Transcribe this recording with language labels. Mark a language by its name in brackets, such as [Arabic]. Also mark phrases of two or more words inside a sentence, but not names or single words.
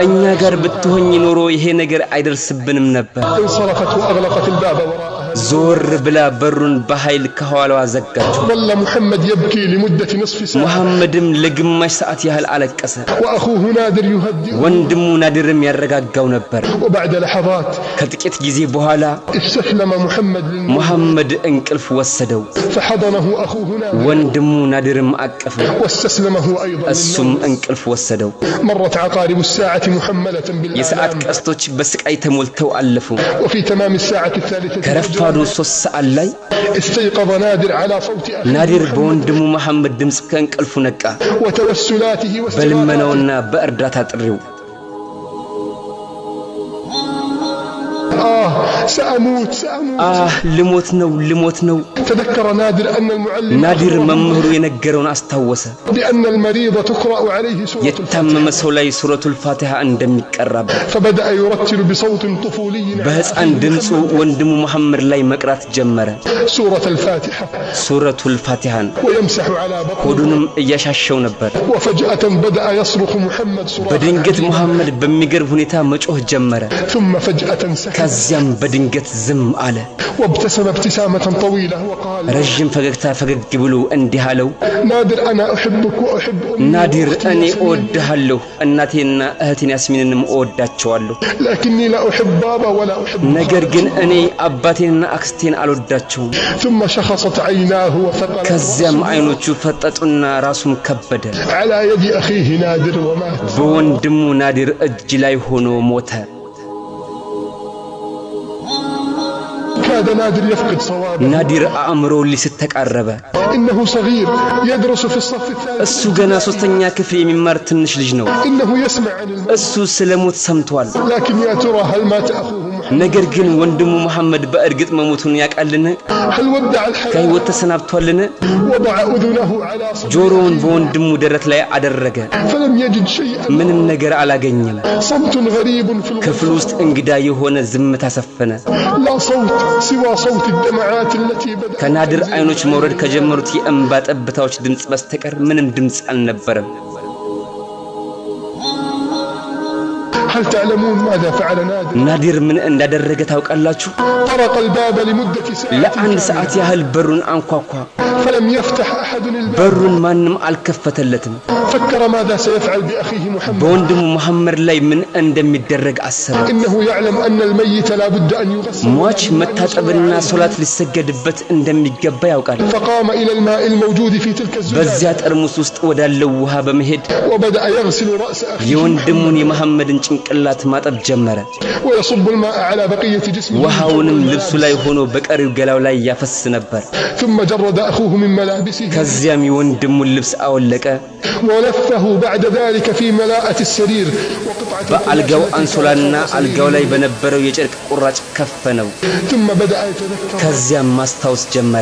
[Amharic] እኛ ጋር ብትሆኝ ኖሮ ይሄ ነገር አይደርስብንም ነበር [Arabic] انصرفت وأغلقت الباب وراءها [Amharic] ዞር ብላ በሩን በኃይል ከኋላዋ ዘጋችው [Arabic] ظل محمد يبكي لمدة نصف ساعة [Amharic] መሐመድም ለግማሽ ሰዓት ያህል አለቀሰ [Arabic] وأخوه نادر يهدئ [Amharic] ወንድሙ ናዲርም ያረጋጋው ነበር [Arabic] وبعد لحظات [Amharic] ከጥቂት ጊዜ በኋላ [Arabic] استسلم محمد للموت [Amharic] መሐመድ እንቅልፍ ወሰደው [Arabic] فحضنه أخوه نادر [Amharic] ወንድሙ ናዲርም አቀፈው [Arabic] واستسلمه أيضا [Amharic] እሱም እንቅልፍ ወሰደው [Arabic] مرت عقارب الساعة محملة [Amharic] የሰዓት [Arabic] بالآلام [Amharic] ቀስቶች በስቃይ ተሞልተው አለፉ [Arabic] وفي تمام الساعة الثالثة [Amharic] ከረፋዱ 3 ሰዓት ላይ [Arabic] استيقظ نادر على صوت أخيه [Amharic] ናዲር በወንድሙ መሐመድ ድምጽ ከእንቅልፉ ነቃ [Arabic] وتوسلاته واستغاثاته [Amharic] በልመናውና በእርዳታ ጥሪው [Arabic] سأموت [Amharic] ልሞት ነው [Arabic] تذكر نادر أن المعلم [Amharic] ናዲር መምህሩ የነገረውን አስታወሰ [Arabic] بأن المريض تقرأ عليه سورة [Amharic] የታመመ ሰው ላይ [Arabic] سورة الفاتحة [Amharic] እንደሚቀራበት [Arabic] فبدأ يرتل بصوت طفولي [Amharic] በህፃን ድምፁ ወንድሙ መሐመድ ላይ መቅራት ጀመረ [Arabic] سورة الفاتحة سورة الفاتحة ويمسح على بطنه [Amharic] ሆዱንም እያሻሸው ነበር [Arabic] وفجأة بدأ يصرخ محمد صراخ [Amharic] በድንገት መሐመድ በሚገርም ሁኔታ መጮህ ጀመረ [Arabic] ثم فجأة سكت [Amharic] ከዚያም በድንገት ዝም አለ [Arabic] وابتسم ابتسامة طويلة وقال [Amharic] ረጅም ፈገግታ ፈገግ ብሎ እንዲህ አለው [Arabic] نادر أنا أحبك وأحب أمي [Amharic] ናዲር [Arabic] وأختي [Amharic] እኔ [Arabic] ياسمين، [Amharic] እወድሃለሁ እናቴና እህቴን ያስሚንንም እወዳቸዋለሁ [Arabic] لكني لا أحب بابا ولا أحب [Amharic] ነገር ግን እኔ አባቴንና አክስቴን አልወዳቸውም [Arabic] ثم شخصت عيناه وثقل [Amharic] ከዚያም አይኖቹ ፈጠጡና ራሱም ከበደ [Arabic] على يد أخيه نادر ومات [Amharic] በወንድሙ ናዲር እጅ ላይ ሆኖ ሞተ [Arabic] كاد نادر يفقد صوابه [Amharic] ናዲር አእምሮ ሊስት ተቃረበ [Arabic] إنه صغير يدرس في الصف الثالث [Amharic] እሱ ገና 3ኛ ክፍል የሚማር ትንሽ ልጅ ነው [Arabic] إنه يسمع عن الموت [Amharic] እሱ ስለሞት ሰምቷል [Arabic] لكن يا ترى هل مات أخوه محمد [Amharic] ነገር ግን ወንድሙ መሐመድ በእርግጥ መሞቱን ያውቃልን? ከህይወት ተሰናብቷልን? ጆሮውን በወንድሙ ደረት ላይ አደረገ። ምንም ነገር አላገኘም። ክፍል ውስጥ እንግዳ የሆነ ዝምታ ሰፈነ። ከናድር አይኖች መውረድ ከጀመሩት የእንባ ጠብታዎች ድምጽ በስተቀር ምንም ድምጽ አልነበረም። [Arabic] هل تعلمون ماذا فعل نادر؟ [Amharic] ናዲር ምን እንዳደረገ ታውቃላችሁ? [Arabic] طرق الباب لمدة ساعة [Amharic] ለአንድ ሰዓት ያህል በሩን አንኳኳ። [Arabic] فلم يفتح أحد الباب [Amharic] በሩን ማንም አልከፈተለትም። [Arabic] فكر ماذا سيفعل بأخيه محمد [Amharic] በወንድሙ መሐመድ ላይ ምን እንደሚደረግ አሰበ። [Arabic] إنه يعلم أن الميت لا بد أن يغسل [Amharic] ሟች መታጠብና ሶላት ሊሰገድበት እንደሚገባ ያውቃል። [Arabic] فقام إلى الماء الموجود في تلك الزجاجة [Amharic] በዚያ ጠርሙስ ውስጥ ወዳለው ውሃ በመሄድ [Arabic] وبدأ يغسل رأس أخيه [Amharic] የወንድሙን የመሐመድን ጭንቅላት ማጠብ ጀመረ። [Arabic] ويصب الماء على بقية جسمه [Amharic] ውሃውንም ልብሱ ላይ ሆኖ በቀሪው ገላው ላይ ያፈስ ነበር። [Arabic] ثم جرد أخوه من ملابسه [Amharic] ከዚያም የወንድሙን ልብስ አወለቀ። [Arabic] ولفه بعد ذلك في ملاءة السرير [Amharic] በአልጋው አንሶላና አልጋው ላይ በነበረው የጨርቅ ቁራጭ ከፈነው። [Arabic] ثم بدأ يتذكر [Amharic] ከዚያም ማስታወስ ጀመረ